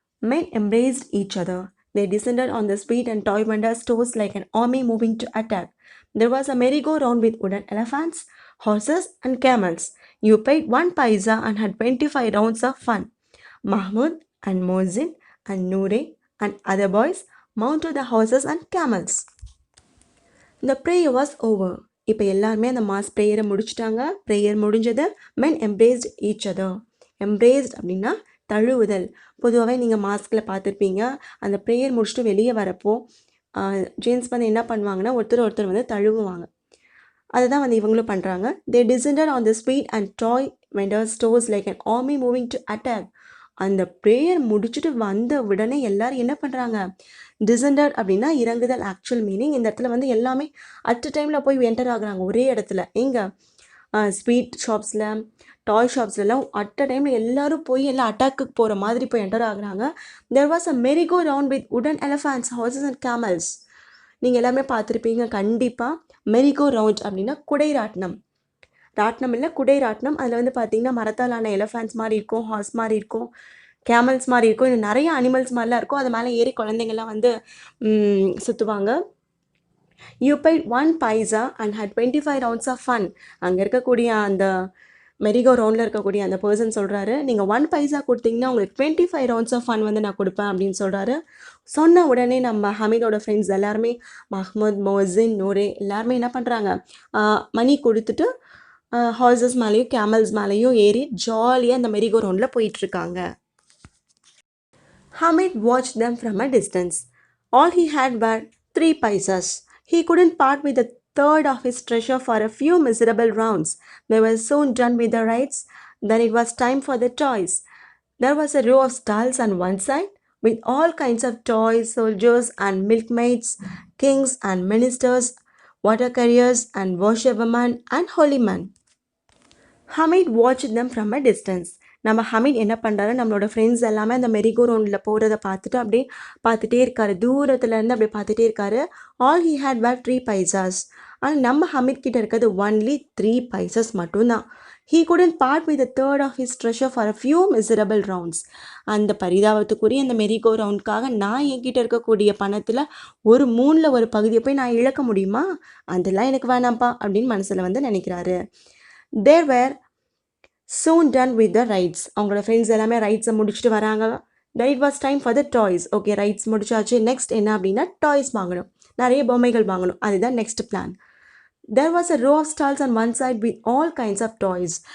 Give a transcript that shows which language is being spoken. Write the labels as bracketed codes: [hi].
[en] Men embraced each other. They descended on the street and toy vendor stores like an army moving to attack. There was a merry-go-round with wooden elephants, horses and camels. You paid 1 paisa and had 25 rounds of fun. Mahmud and Mohsin and Noor and other boys mounted the horses and camels. The prayer was over. [ta] இப்போ எல்லாருமே அந்த mass ப்ரேயரை முடிச்சிட்டாங்க. Prayer முடிஞ்சது. [en] men embraced each other. [ta] embraced அப்படின்னா தழுவுதல். பொதுவாகவே நீங்கள் மாஸ்கில் பார்த்துருப்பீங்க, அந்த ப்ரேயர் முடிச்சுட்டு வெளியே வரப்போ ஜென்ஸ் வந்து என்ன பண்ணுவாங்கன்னா ஒருத்தர் வந்து தழுவுவாங்க. அதுதான் வந்து இவங்களும் பண்ணுறாங்க. [en] They descended on the street and toy vendor stores like an army moving to attack. [ta] அந்த ப்ரேயர் முடிச்சுட்டு வந்த உடனே எல்லாரும் என்ன பண்ணுறாங்க, டிசெண்டட் அப்படின்னா இறங்குதல். ஆக்சுவல் மீனிங் இந்த இடத்துல வந்து எல்லாமே அட் டைமில் போய் என்டர் ஆகுறாங்க ஒரே இடத்துல. எங்கே ஸ்வீட் ஷாப்ஸில், டாய் ஷாப்ஸ்லாம் அட் டைமில் எல்லோரும் போய் எல்லாம் அட்டாக்குக்கு போகிற மாதிரி போய் என்டர் ஆகுறாங்க. [en] There was a merry go round with உடன் elephants, horses and camels. [ta] நீங்கள் எல்லாமே பார்த்துருப்பீங்க கண்டிப்பாக. மெரிகோ ரவுண்ட் அப்படின்னா குடைராட்டினம். ராட்டினம் இல்லை, குடைராட்டினம். அதில் வந்து பார்த்திங்கன்னா மரத்தாலான எலஃபேண்ட்ஸ் மாதிரி இருக்கும், ஹார்ஸ் மாதிரி இருக்கும், கேமல்ஸ் மாதிரி இருக்கும், இன்னும் நிறைய அனிமல்ஸ் மாதிரிலாம் இருக்கும். அது மேலே ஏறி குழந்தைங்கள்லாம் வந்து சுற்றுவாங்க. [en] You paid 1 paisa and had 25 rounds of fun. [ta] அங்கே இருக்கக்கூடிய அந்த மெரிகோ ரவுண்டில் இருக்கக்கூடிய அந்த பர்சன் சொல்கிறாரு, நீங்கள் 1 paisa கொடுத்தீங்கன்னா உங்களுக்கு [en] 25 rounds of fun [ta] வந்து நான் கொடுப்பேன் அப்படின்னு சொல்கிறாரு. சொன்ன உடனே நம்ம ஹமீதோட ஃப்ரெண்ட்ஸ் எல்லாருமே, மஹ்மூத், மோசின், நூரே எல்லாருமே என்ன பண்ணுறாங்க, மணி கொடுத்துட்டு ஹார்சஸ் மேலேயும் கேமல்ஸ் மேலேயும் ஏறி ஜாலியாக அந்த மெரிகோ ரவுண்டில் போயிட்டுருக்காங்க. [en] Hamid watched them from a distance. All he had were 3 paisas. He couldn't part with a third of his treasure for a few miserable rounds. They were soon done with the rides. Then it was time for the toys. There was a row of stalls on one side with all kinds of toys, soldiers and milkmaids, kings and ministers, water carriers and washerwomen and holy men. Hamid watch them from a distance. [ta] நம்ம ஹமீட் என்ன பண்ணுறாரு, நம்மளோட friends எல்லாமே அந்த மெரிகோ ரவுண்டில் போகிறத பார்த்துட்டு அப்படியே பார்த்துட்டே இருக்காரு. தூரத்துலேருந்து அப்படியே பார்த்துட்டே இருக்காரு. [en] All he had were 3 paisas. [ta] ஆனால் நம்ம ஹமீட் கிட்ட இருக்கிறது ஒன்லி 3 paisas மட்டும்தான். [en] He couldn't part with a third of his treasure for a few miserable rounds. [ta] அந்த பரிதாபத்துக்குரிய அந்த மெரிகோ ரவுண்டுக்காக நான் என்கிட்ட இருக்கக்கூடிய பணத்தில் ஒரு மூணில் ஒரு பகுதியை போய் நான் இழக்க முடியுமா? அதெல்லாம் எனக்கு வேணாம்ப்பா அப்படின்னு மனசில் வந்து நினைக்கிறாரு. [en] They were soon done with the rides. [ta] அவங்களோட ஃப்ரெண்ட்ஸ் எல்லாமே ரைட்ஸை முடிச்சுட்டு வராங்க. [en] Then it was time for the toys. [ta] Okay, rights முடிச்சாச்சு. நெக்ஸ்ட் என்ன அப்படின்னா டாய்ஸ் வாங்கணும், நிறைய பொம்மைகள் வாங்கணும். அதுதான் next plan. [en] There was a row of stalls on one side with all kinds of toys.